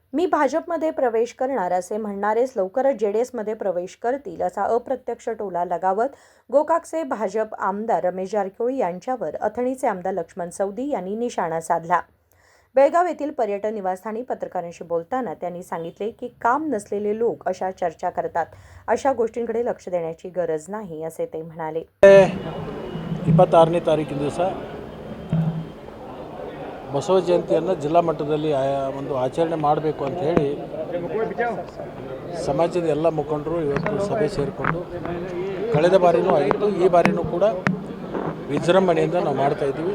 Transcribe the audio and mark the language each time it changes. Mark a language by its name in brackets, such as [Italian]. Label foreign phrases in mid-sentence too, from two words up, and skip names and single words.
[Marathi] मी भाजपमध्ये प्रवेश करणार असे म्हणणारेच लवकरच जेडीएसमध्ये प्रवेश करतील असा अप्रत्यक्ष टोला लगावत गोकाकचे भाजप आमदार रमेश जारकिहोळी यांच्यावर अथणीचे आमदार लक्ष्मण सवदी यांनी निशाणा साधला। बेळगाव येथील पर्यटन निवासस्थानी पत्रकारांशी बोलताना त्यांनी सांगितले की काम नसलेले लोक अशा चर्चा करतात, अशा गोष्टींकडे लक्ष देण्याची गरज नाही असे ते म्हणाले। [Kannada] 26ನೇ ತಾರೀಕಿನ ದಿವಸ ಬಸವ ಜಯಂತಿಯನ್ನು ಜಿಲ್ಲಾ ಮಟ್ಟದಲ್ಲಿ ಒಂದು ಆಚರಣೆ ಮಾಡಬೇಕು ಅಂತ ಹೇಳಿ ಸಮಾಜದ ಎಲ್ಲ ಮುಖಂಡರು ಇವತ್ತು ಸಭೆ ಸೇರಿಕೊಂಡು ಕಳೆದ ಬಾರಿನೂ ಆಗಿತ್ತು, ಈ ಬಾರಿನೂ ಕೂಡ ವಿಜೃಂಭಣೆಯಿಂದ ನಾವು ಮಾಡ್ತಾ ಇದ್ದೀವಿ।